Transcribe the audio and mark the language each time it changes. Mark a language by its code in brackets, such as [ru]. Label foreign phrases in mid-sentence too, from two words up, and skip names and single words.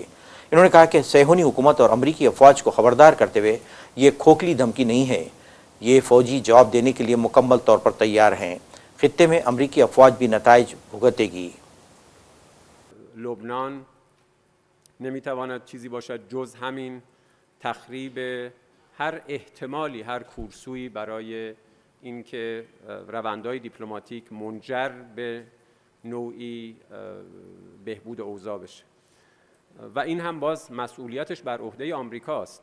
[ur] انہوں نے کہا کہ صیہونی حکومت اور امریکی افواج کو خبردار کرتے ہوئے یہ کھوکھلی دھمکی نہیں ہے، یہ فوجی جواب دینے کے لیے مکمل طور پر تیار ہیں. خطے میں امریکی افواج بھی نتائج بھگتے گی. [fa] لبنان نمی‌تواند چیزی बاشد جز همین تخریب هر احتمالی هر کورسویی برای اینکه روندهای دیپلماتیک منجر به نوعی بهبود اوضاع بشه و این هم باز مسئولیتش بر عهده آمریکاست.